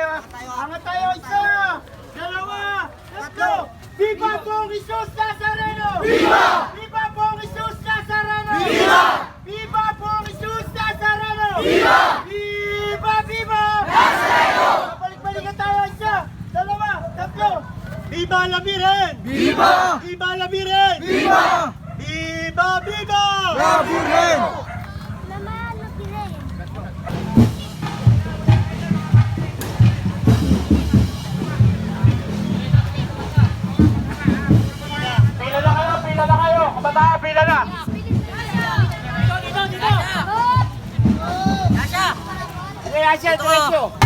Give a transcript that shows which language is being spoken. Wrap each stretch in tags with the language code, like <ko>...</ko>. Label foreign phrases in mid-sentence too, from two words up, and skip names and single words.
<tl>Angat tayo, isa, dalawa, tatlo.</tl> <es>Viva Pong Jesus Nazareno! Viva! Viva Pong Jesus Nazareno! Viva! Viva Pong Jesus Nazareno! Viva! Viva! Viva! Nazareno!</es> <tl>Balik-balikan tayo, isa, dalawa, tatlo.</tl> <es>Viva la Virgen! Viva! Viva la Virgen! Viva! Viva! Viva! La Virgen!</es> <tl>Naman, nakirin. Pila na kayo! Kabataan, pila na! Okay, Asya, diretso!</tl>